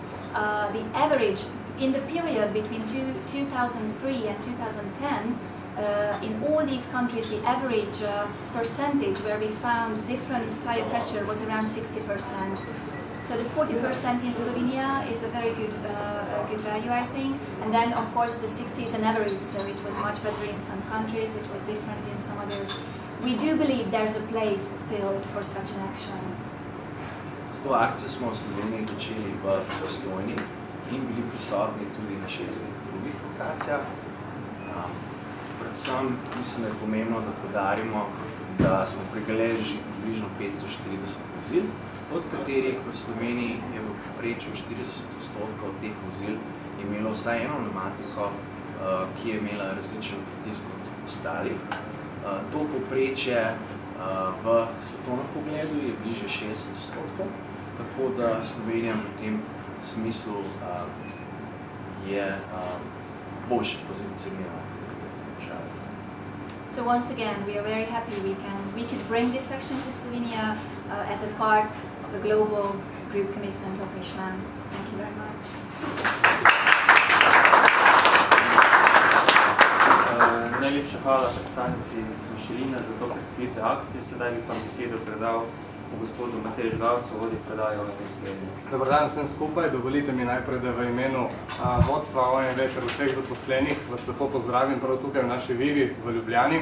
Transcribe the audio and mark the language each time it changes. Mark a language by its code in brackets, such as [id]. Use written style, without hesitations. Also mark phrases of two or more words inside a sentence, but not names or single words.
[en] The average in the period between 2003 and 2010, in all these countries, the average percentage where we found different tire pressure was around 60%. So the 40% in Slovenia is a very good value, I think. And then, of course, the 60 is an average, so it was much better in some countries, it was different in some others. We do believe there's a place still for such an action. [sl] S to akcijo smo v Sloveniji začeli v Postojni in bili prisotni tudi na 6 drugih lokacijah. Predvsem mislim, da je pomembno, da podarimo, da smo pregledali že približno 540 vozil, od katerih v Sloveniji je v povprečju 40% teh vozil imelo vsaj eno pnevmatiko, ki je imela različen pritisk od ostalih. To povprečje v svetovnem pogledu je bliže 60%, tako da Slovenija v tem smislu je boljše pozicionirana. [en] So once again, we are very happy we could bring this action to Slovenia as a part of the global group commitment of Michelin. Thank you very much. [sl] Najlepša hvala predstavnici Michelina za to predstavitev akcije. Sedaj bi pa besedo predal gospodu Mateju Žgavcu, vodji predaje OMV Slovenije. Dobar dan vsem skupaj. Dovolite mi najprej, da v imenu vodstva OMV ter vseh zaposlenih vas lepo pozdravim prav tukaj v naši Vivi v Ljubljani.